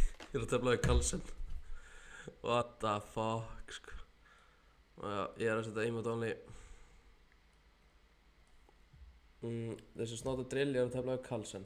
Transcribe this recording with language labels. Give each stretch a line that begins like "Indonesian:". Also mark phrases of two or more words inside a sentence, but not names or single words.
Icelandic: Ég er að tefla við Carlsen.
English: What the fuck,
Icelandic: sko. Og já, ég er að setja
English: emote only. This is not a drill,
Icelandic: ég er að tefla við Carlsen.